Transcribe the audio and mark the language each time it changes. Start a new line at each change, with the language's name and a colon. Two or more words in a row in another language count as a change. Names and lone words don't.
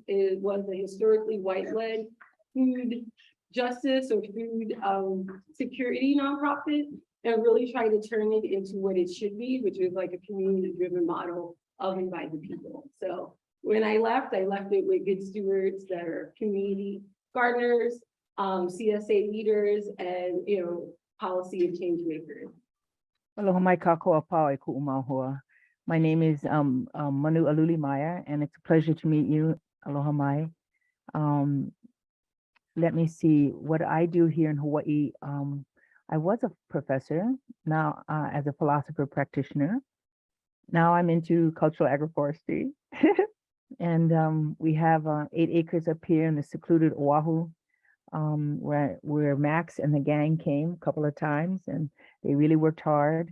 English: It was a historically white-led food justice or food security nonprofit, and really try to turn it into what it should be, which is like a community-driven model of and by the people. So when I left it with good stewards that are community gardeners, CSA leaders, and policy and change makers.
Hawaiian: Aloha mai kākou apau e ku'u māhua.
English: My name is Manu Aluli Meyer, and it's a pleasure to meet you.
Hawaiian: Aloha mai.
English: Let me see what I do here in Hawaii. I was a professor, now as a philosopher practitioner. Now I'm into cultural agroforestry. And we have 8 acres up here in the secluded Oahu, where Max and the gang came a couple of times, and they really worked hard.